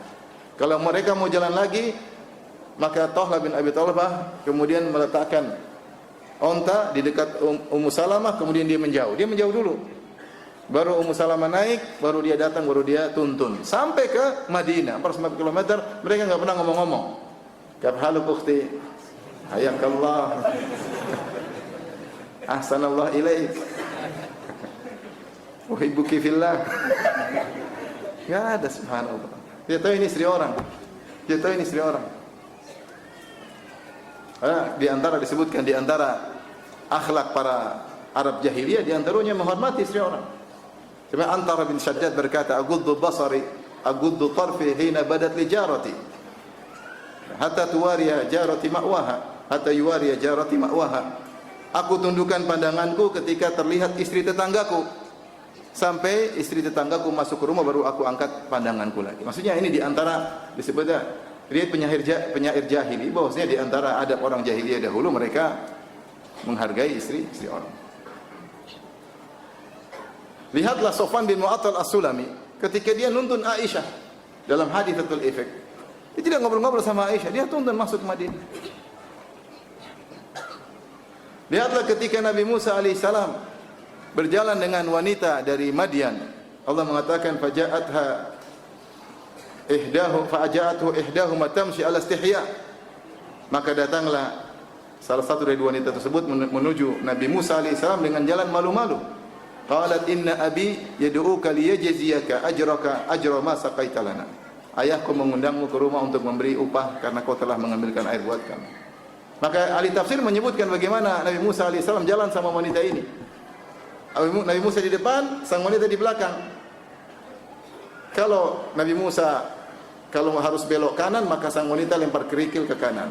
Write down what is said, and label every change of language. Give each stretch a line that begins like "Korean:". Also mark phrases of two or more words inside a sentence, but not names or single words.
Indonesian: Kalau mereka mau jalan lagi, maka Talha bin Abi Talha kemudian meletakkan onta di dekat Ummu Salamah, kemudian dia menjauh. Dia menjauh dulu. Baru Ummu Salamah naik, baru dia datang, baru dia tuntun sampai ke Madinah 400 km. Mereka enggak pernah ngomong-ngomong.
Arabic: كفلك أختي، حياك الله، أحسن الله إليك، أحبك في الله.
Indonesian: Enggak ada, subhanallah. Dia tahu ini istri orang. Di antara disebutkan di antara akhlak para Arab jahiliyah, di antaranya menghormati istri orang. Cuma Antara bin Shaddad berkata,
Arabic: أغض بصري، أغض طرفي حين بدت لي جارتي، حتى تواري جارتي مأواها، حتى يواري جارتي مأواها.
Indonesian: Aku tundukkan pandanganku ketika terlihat istri tetanggaku, sampai istri tetanggaku masuk ke rumah baru aku angkat pandanganku lagi. Maksudnya ini di antara disebutnya dia penyair jahili, bahwasanya di antara adab orang jahiliyah dahulu mereka menghargai istri orang. Lihatlah Sofwan bin Mu'attal As-Sulami ketika dia nuntun Aisyah dalam
Arabic: حادثة الإفك.
Indonesian: Dia tidak ngobrol-ngobrol sama Aisyah, dia tuntun masuk Madinah. Lihatlah ketika Nabi Musa alaihissalam berjalan dengan wanita dari Madian.
Arabic: Allah mengatakan فجاءته إحداهما تمشي على استحياء.
Indonesian: Maka datanglah salah satu dari wanita tersebut menuju Nabi Musa alaihissalam dengan jalan malu-malu.
Arabic: قالت إن أبي يدعوك ليجزيك أجرك أجر ما سقيت لنا.
Indonesian: Ayahku mengundangmu ke rumah untuk memberi upah karena kau telah mengambilkan air buat kami. Maka ahli tafsir menyebutkan bagaimana Nabi Musa alaihissalam jalan sama wanita ini. Nabi Musa di depan, sang wanita di belakang. Kalau Nabi Musa harus belok kanan, maka sang wanita lempar kerikil ke kanan.